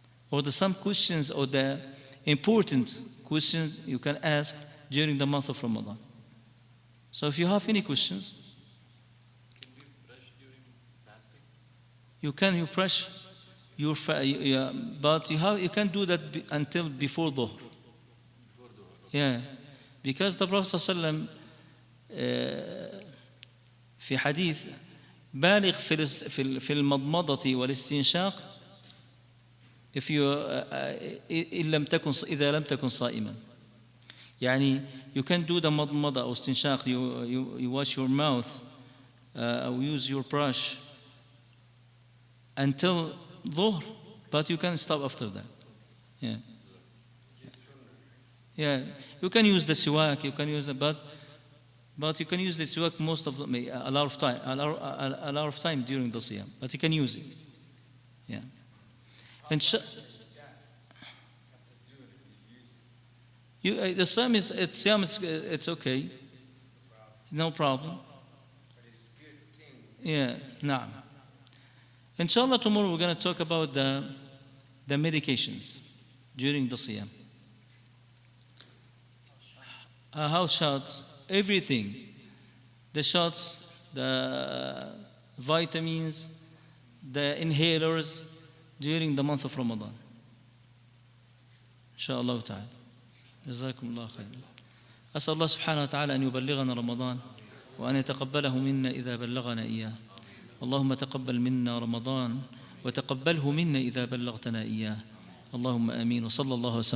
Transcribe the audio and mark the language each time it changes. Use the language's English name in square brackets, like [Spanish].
[English] or some questions or the important questions you can ask during the month of Ramadan. So if you have any questions, Can we brush during fasting? you brush your but you can do that until before Dhuhr. Before the Yeah, because the Prophet ﷺ [Arabic] في حديث بالغ في المضمضة والاستنشاق [English] if you [Arabic] إذا لم تكن صائما. يعني [English] you can do the [Arabic] مضمضة أو استنشاق, [English] you wash your mouth or use your brush until ظهر, but you can stop after that. Yeah. Yeah, you can use the siwak, you can use it, but you can use the siwak most of a lot of time during the siyam, but you can use it. Yeah. And the siyam it's okay, no problem. But it's good thing. Yeah, nah. Inshallah, tomorrow we're going to talk about the medications during the siyam. House shots, everything. The shots, the vitamins, the inhalers during the month of Ramadan. [Arabic] Inshallah ta'ala. جزاكم الله خيرا. أسأل الله سبحانه وتعالى أن يبلغنا رمضان وأن يتقبله منا إذا بلغنا إياه. اللهم تقبل منا رمضان وتقبله منا إذا بلغتنا إياه. اللهم آمين. وصلى الله وسلم